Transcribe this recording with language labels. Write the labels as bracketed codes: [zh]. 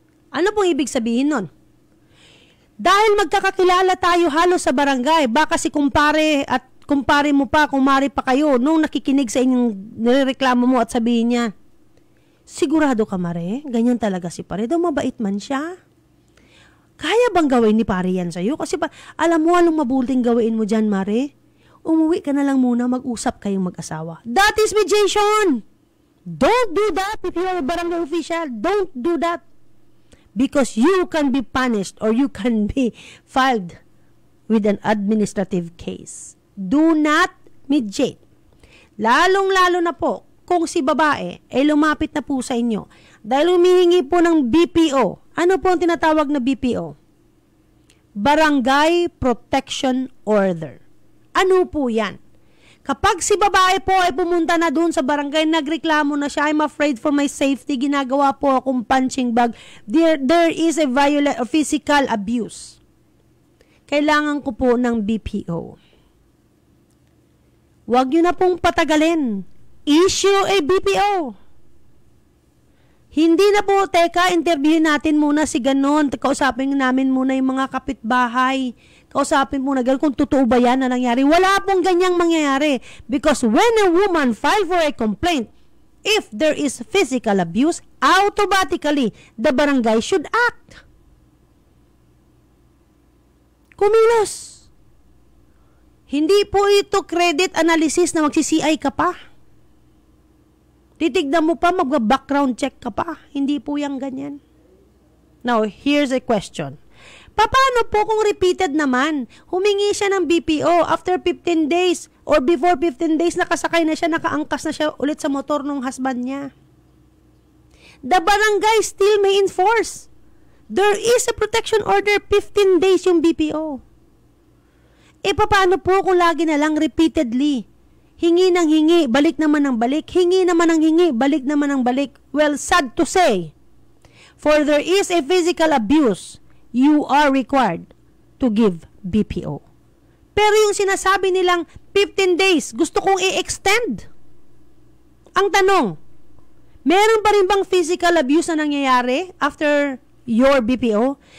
[tl] Ano pong ibig sabihin nun? Dahil magkakakilala tayo halos sa barangay, baka si kumpare mo pa, kumari pa kayo, nung nakikinig sa inyong nireklamo mo at sabihin niya, sigurado ka mare, ganyan talaga si pare, daw mabait man siya. Kaya bang gawin ni pare yan sa'yo? Kasi alam mo, anong mabuting gawin mo dyan mare? Umuwi ka na lang muna, mag-usap kayong mag-asawa. [en] That is mediation! Don't do that if you are a barangay official. Don't do that. Because you can be punished or you can be filed with an administrative case. Do not mediate. [tl] Lalong-lalo na po kung si babae ay lumapit na po sa inyo dahil humihingi po ng BPO. Ano po ang tinatawag na BPO? Barangay Protection Order. Ano po yan? Kapag si babae po ay pumunta na doon sa barangay, nagreklamo na siya, [en] I'm afraid for my safety, [tl] ginagawa po akong punching bag, [en] there is a violent or physical abuse. [tl] Kailangan ko po ng BPO. Huwag nyo na pong patagalin. [en] Issue a BPO. [tl] Hindi na po, interviewin natin muna si ganon. Kausapin namin muna yung mga kapitbahay. Kausapin muna kung totoo ba yan na nangyari. Wala pong ganyang mangyayari. [en] Because when a woman file for a complaint, if there is physical abuse, automatically, the barangay should act. [tl] Kumilos. Hindi po ito credit analysis na magsi-CI ka pa. Titignan mo pa, mag-background check ka pa. Hindi po yung ganyan. [en] Now, here's a question. [tl] Paano po kung [en] repeated naman? [tl] Humingi siya ng BPO after 15 days or before 15 days, nakasakay na siya, nakaangkas na siya ulit sa motor ng husband niya. [en] The barangay still may enforce. There is a protection order, 15 days yung BPO. [tl] Paano po kung lagi na lang repeatedly? Hingi ng hingi, balik naman ng balik. Hingi naman ng hingi, balik naman ng balik. [en] Well, sad to say, for there is a physical abuse, you are required to give BPO. [tl] Pero yung sinasabi nilang 15 days, gusto kong i-extend. Ang tanong, meron pa rin bang physical abuse na nangyayari after your BPO?